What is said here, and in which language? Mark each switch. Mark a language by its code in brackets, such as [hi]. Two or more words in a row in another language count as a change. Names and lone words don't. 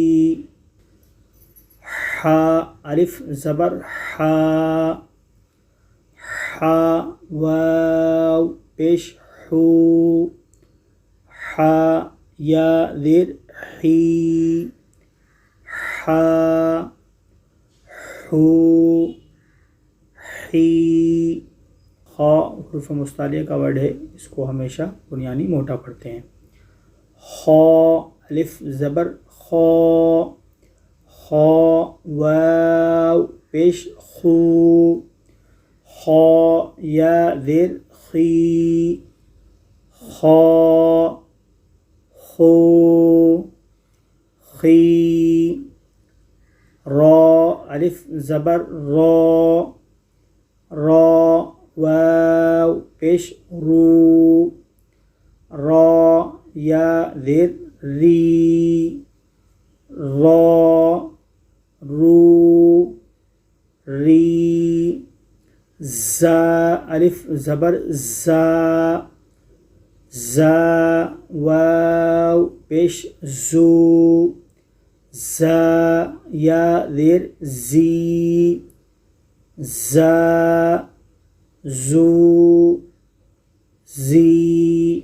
[ur] حا الف زبر حا، حا واو پیش حو، حا یا زیر حی، حا حو حی۔ خا حروف مستعلیہ کا ورڈ ہے، اس کو ہمیشہ بنیانی موٹا پڑھتے ہیں۔ خا الف زبر خا، خا واو پیش خو، خا یا زیر خی، خا خو خی۔ را الف زبر را، را واو پیش رو، را یا زیر ری، را رو ری۔ زا الف زبر زا، زا واو پیش زو، زا یا زیر زی، زا زو زی۔